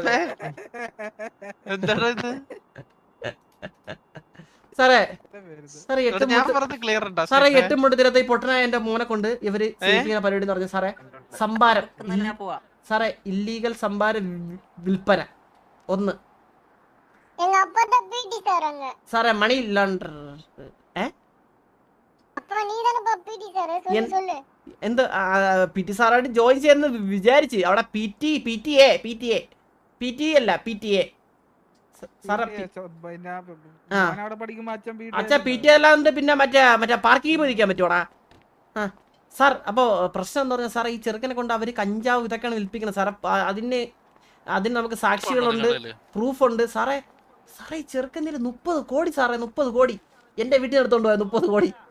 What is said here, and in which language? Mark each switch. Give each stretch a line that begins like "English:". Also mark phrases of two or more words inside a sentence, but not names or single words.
Malayalam: എന്താണ് ഇത്? സാറേ ഞാൻ പറഞ്ഞത് ക്ലിയർ ഉണ്ടോ? സാറേ എട്ടും പൊട്ടും തീരാത്ത ഈ പൊട്ടനായ എന്റെ മോനെ കൊണ്ട് ഇവര് ചെയ്യിപ്പിക്കുന്ന പരിപാടി എന്ന് പറഞ്ഞ സാറേ സംഭാരം സാറേ ഇല്ലീഗൽ സംഭാര വിൽപ്പന ഒന്ന്
Tamil: எங்க அப்பா தான் பிடி சார் அங்க
Malayalam: സാറേ
English: money launder
Tamil: அப்பா நீ தானப்பா பிடி சார் சொல்லு
Malayalam: എന്ത് പി ടി സാറായിട്ട് ജോയിൻ ചെയ്യുന്ന വിചാരിച്ച് അവിടെ പി ടി അല്ല സാറേ അച്ഛാ പി ടി അല്ലാണ്ട് പിന്നെ മറ്റേ പാർക്കിംഗ് പോയിരിക്കാൻ പറ്റുവാടാ ആ സാർ അപ്പോ പ്രശ്നം എന്താ പറഞ്ഞാൽ സാറേ ഈ ചെറുക്കനെ കൊണ്ട് അവര് കഞ്ചാവ് ഇതൊക്കെയാണ് വിൽപ്പിക്കുന്നത് സാറേ അതിന് നമുക്ക് സാക്ഷികളുണ്ട് പ്രൂഫുണ്ട് സാറേ ഈ ചെറുക്കൻ്റെ 30 കോടി സാറേ 30 കോടി എന്റെ വീട്ടിൽ എടുത്തോണ്ട് പോയ 30 കോടി